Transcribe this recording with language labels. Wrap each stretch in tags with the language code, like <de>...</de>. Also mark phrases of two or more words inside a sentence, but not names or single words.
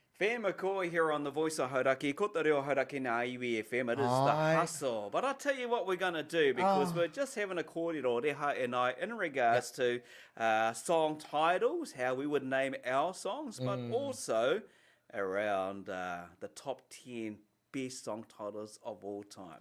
<en>Fair McCoy here on the Voice of Hauraki.</en> <mi>Ko te reo Hauraki na iwi FM.</mi> <en>It is the Aye. hustle. But I'll tell you what we're going to do because we're just having a kōrero Reha and I in regards to song titles, how we would name our songs, but also around the top 10 best song titles of all time.</en>